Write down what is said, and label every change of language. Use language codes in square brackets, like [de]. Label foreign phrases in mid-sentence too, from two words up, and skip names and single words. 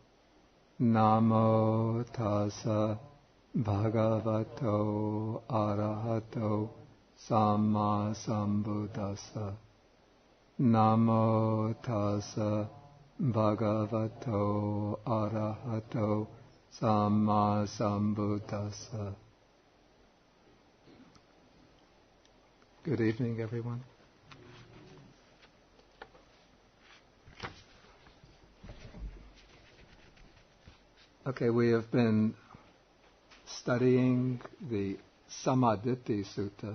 [pi] Namo tassa bhagavato arahato sammasambuddhassa. Namo tassa bhagavato arahato sammasambuddhassa. [en] Good evening, everyone. Okay, we have been studying the Sammādiṭṭhi Sutta.